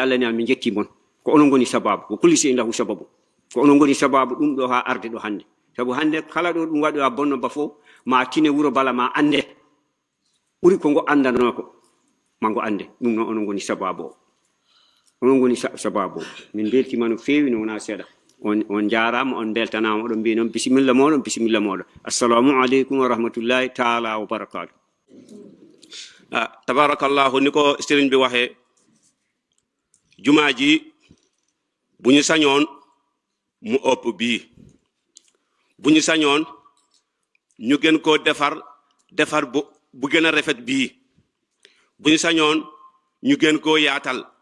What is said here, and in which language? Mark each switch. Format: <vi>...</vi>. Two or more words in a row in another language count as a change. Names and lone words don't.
<ff>Allah ni an min jetti mon ko onon goni sababu ko</ff> <ar>kulli shay'in lahu</ar> <ff>sababu ko onon goni sababu ɗum ɗo ha arde ɗo hande sabu hande kala ɗo ɗum waɗoya bonno ba fof ma tine wuro bala ma ande ɓuri ko ngo andano ko ma ngo ande ɗum noon onon goni sababu o onon goni sababu o min beltima no feewi no wona seeɗa on jarama on beltanama oɗon mbi noon bisimilla moɗon</ff> <ar>assalamu aleykum wa rahmatullahi taala wa barakatuh.</ar> <wo>Tabarakallahu ni ko sëriñ bi waxee jumaa ji bu ñu sañoon mu ëpp bii bu ñu sañoon ñu gën koo defar bu gën a rafet bii bu ñu sañoon ñu gën koo yaatal</wo>